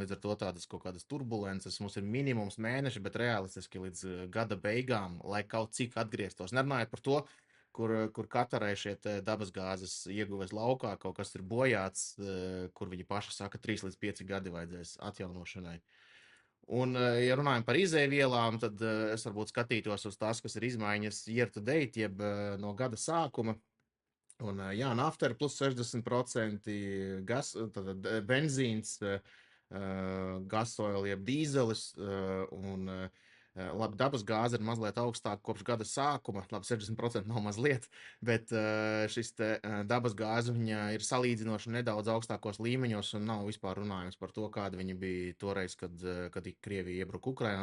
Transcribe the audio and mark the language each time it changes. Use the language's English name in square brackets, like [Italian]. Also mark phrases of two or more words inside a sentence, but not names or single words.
[Latvian] Līdz ar to tādas kaut kādas turbulences mums ir minimums mēneši, bet realistiski līdz gada beigām, lai kaut cik atgrieztos. Nerunājot par to, kur katrai šie dabasgāzes ieguves laukā kaut kas ir bojāts, kur viņi paši saka, 3 līdz 5 gadi vajadzēs atjaunošanai. Un, ja runājam par izēvielām, tad es varbūt skatītos uz tās, kas ir izmaiņas [English] year to date, [Latvian] jeb no gada sākuma. Un, jā, nafta ir plus 60%, benzīns, gasoil, jeb dīzelis, un labi, dabas gāze ir mazliet augstāka kopš gada sākuma. Labi, 60% nav mazliet, bet šis dabas gāze ir salīdzinoši nedaudz augstākos līmeņos un nav vispār runājums par to, kāda viņa bija toreiz, kad Krievija iebruka Ukrainā.